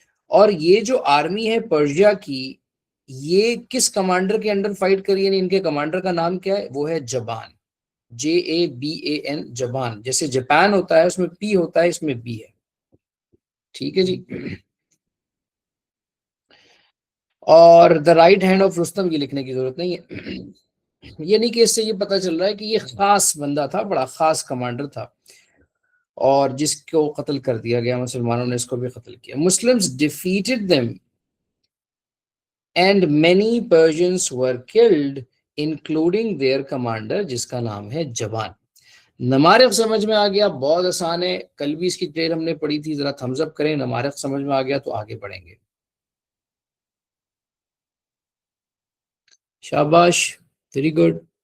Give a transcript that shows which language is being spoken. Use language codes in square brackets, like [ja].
[ur] اور یہ جو آرمی ہے پرشیا کی، یہ کس کمانڈر کے انڈر فائٹ کری، یعنی ان کے کمانڈر کا نام کیا ہے، وہ ہے جبان، JABAN، جبان، جیسے جاپان ہوتا ہے اس میں پی ہوتا ہے، اس میں بی ہے، ٹھیک ہے جی۔ اور [en] the right hand of [ur] Rustam, یہ لکھنے کی ضرورت نہیں ہے، یہ نہیں کہ اس سے یہ پتا چل رہا ہے کہ یہ خاص بندہ تھا، بڑا خاص کمانڈر تھا۔ اور جس کو قتل کر دیا گیا، مسلمانوں نے اس کو بھی قتل کیا. [en] Muslims defeated them and many Persians were killed including their commander [ur] جس کا نام ہے جبان. نمارق سمجھ میں آ گیا، بہت آسان ہے، کل بھی اس کی ٹریل ہم نے پڑھی تھی. ذرا تھمز اپ کریں، نمارق سمجھ میں آ گیا تو آگے بڑھیں گے. شاباش، ویری گڈ.